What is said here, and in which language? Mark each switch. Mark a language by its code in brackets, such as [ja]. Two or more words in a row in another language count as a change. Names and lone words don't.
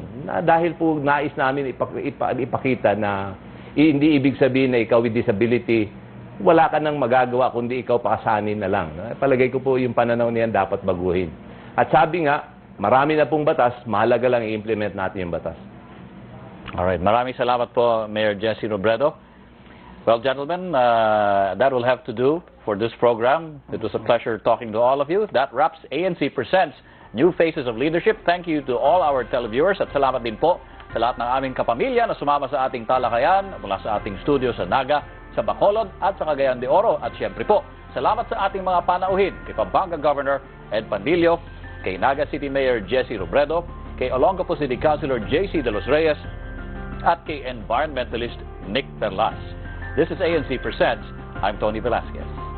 [tl] Na dahil po nais namin ipakita na hindi ibig sabihin na ikaw [en] with disability, [tl] wala ka nang magagawa kundi ikaw pakasanin na lang. Palagay ko po yung pananaw niyan dapat baguhin. At sabi nga, marami na pong batas, mahalaga lang i-implement natin yung batas. Alright, maraming salamat po, Mayor Jesse Robredo. [en] Well, gentlemen, that will have to do for this program. It was a pleasure talking to all of you. That wraps ANC Presents New Faces of Leadership. Thank you to all our televiewers [tl] at salamat din po sa lahat ng aming kapamilya na sumama sa ating talakayan mula sa ating studio sa Naga, sa Bacolod at sa Cagayan de Oro. At siyempre po, salamat sa ating mga panauhin kay Pampanga Governor Ed Pandillo, kay Naga City Mayor Jesse Robredo, kay Olongapo City Councilor JC De Los Reyes, at kay environmentalist Nick Perlas. [en] This is ANC Presents. I'm Tony Velasquez.